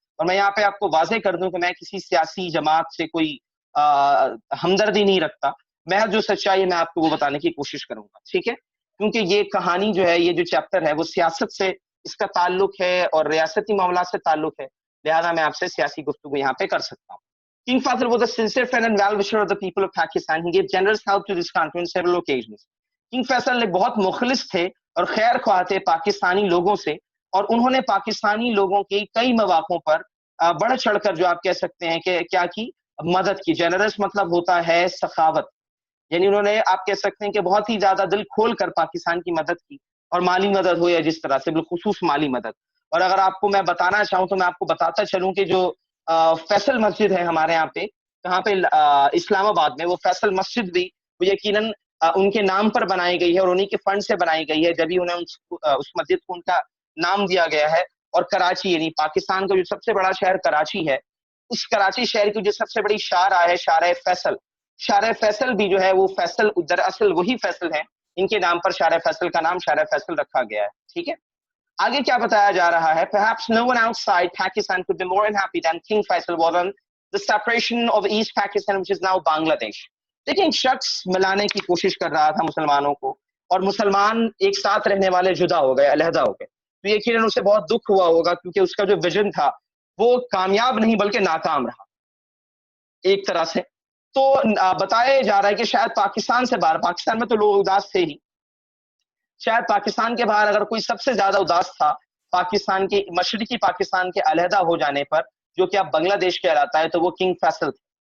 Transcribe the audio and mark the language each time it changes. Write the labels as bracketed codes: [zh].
[ur] اور میں یہاں پہ آپ کو واضح کر دوں کہ میں کسی سیاسی جماعت سے کوئی ہمدردی نہیں رکھتا. محض جو سچائی ہے میں آپ کو وہ بتانے کی کوشش کروں گا، ٹھیک ہے؟ کیونکہ یہ کہانی جو ہے، یہ جو چیپٹر ہے وہ سیاست سے اس کا تعلق ہے اور ریاستی معاملات سے تعلق ہے، لہذا میں آپ سے سیاسی گفتگو یہاں پہ کر سکتا ہوں. [en] King Faisal was a sincere friend and well-wisher of the people of Pakistan. He gave generous help to this country on several occasions. [ur] King Faisal نے بہت مخلص تھے اور خیر خواہ تھے پاکستانی لوگوں سے، اور انہوں نے پاکستانی لوگوں کی کئی مواقعوں پر بڑھ چڑھ کر جو آپ کہہ سکتے ہیں کہ کیا کی مدد کی. جنرس مطلب ہوتا ہے سخاوت، یعنی انہوں نے آپ کہہ سکتے ہیں کہ بہت ہی زیادہ دل کھول کر پاکستان کی مدد کی، اور مالی مدد ہو یا جس طرح سے، بالخصوص مالی مدد. اور اگر آپ کو میں بتانا چاہوں تو میں آپ کو بتاتا چلوں کہ جو فیصل مسجد ہے ہمارے یہاں پہ، کہاں پہ؟ اسلام آباد میں. وہ فیصل مسجد بھی وہ یقیناً ان کے نام پر بنائی گئی ہے اور انہی کے فنڈ سے بنائی گئی ہے، جبھی انہیں اس مسجد کو ان کا نام دیا گیا ہے. اور کراچی، یعنی پاکستان کا جو سب سے بڑا شہر کراچی ہے، اس کراچی شہر کی جو سب سے بڑی شارع ہے، شارع فیصل، شارع فیصل بھی جو ہے وہ فیصل دراصل وہی فیصل ہیں، ان کے نام پر شارع فیصل کا نام شارع فیصل رکھا گیا ہے. ٹھیک ہے، آگے کیا بتایا جا رہا ہے؟ [en] Perhaps no one outside Pakistan could be more unhappy than King Faisal was on the separation of East Pakistan, which is now Bangladesh. [ur] لیکن شخص ملانے کی کوشش کر رہا تھا مسلمانوں کو، اور مسلمان ایک ساتھ رہنے والے جدا ہو گئے، علیحدہ ہو گئے. تو یقیناً اسے بہت دکھ ہوا ہوگا، کیونکہ اس کا جو ویژن تھا وہ کامیاب نہیں بلکہ ناکام رہا ایک طرح سے. تو بتایا جا رہا ہے کہ شاید پاکستان سے باہر، پاکستان میں تو لوگ اداس تھے ہی، شاید پاکستان کے باہر اگر کوئی سب سے زیادہ اداس تھا پاکستان کے مشرقی پاکستان کے علیحدہ ہو جانے پر، جو کہ اب بنگلہ دیش کہلاتا ہے، تو وہ کنگ فیصل تھے.